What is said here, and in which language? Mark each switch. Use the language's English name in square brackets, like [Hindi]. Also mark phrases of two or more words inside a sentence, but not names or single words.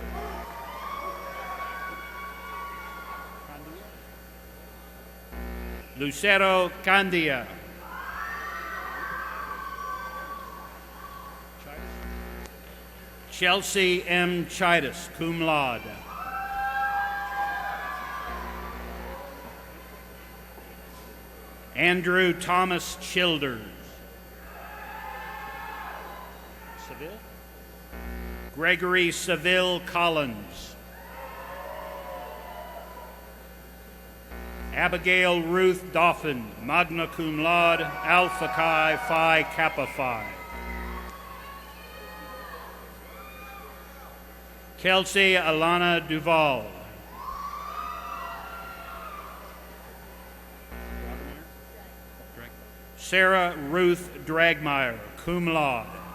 [English] Lucero Candia. Chelsea M. Chidas, [Latin] cum laude. [English] Andrew Thomas Childers. Seville? Gregory Seville Collins. Abigail Ruth Dauphin, [Latin] magna cum laude, [English] Alpha Chi Phi Kappa Phi. Kelsey Alana Duval. Sarah Ruth Dragmeyer, [Latin] cum laude.